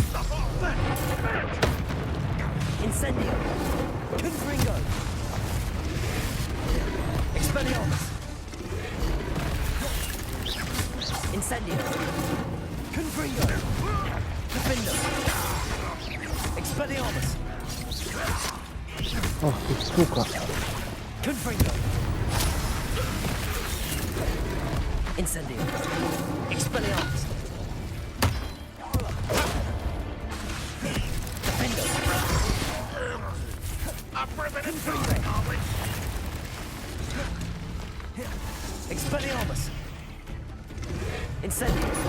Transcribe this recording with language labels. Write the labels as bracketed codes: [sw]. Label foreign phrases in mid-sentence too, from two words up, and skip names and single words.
[la] Incendio. Confringo. Expelliarmus. Incendio. Confringo. Defender. Expelliarmus. [ru] Ах ты, сука. [la] Confringo. Incendio. Expelliarmus. Defender. Confringo. Expelliarmus. Incendio.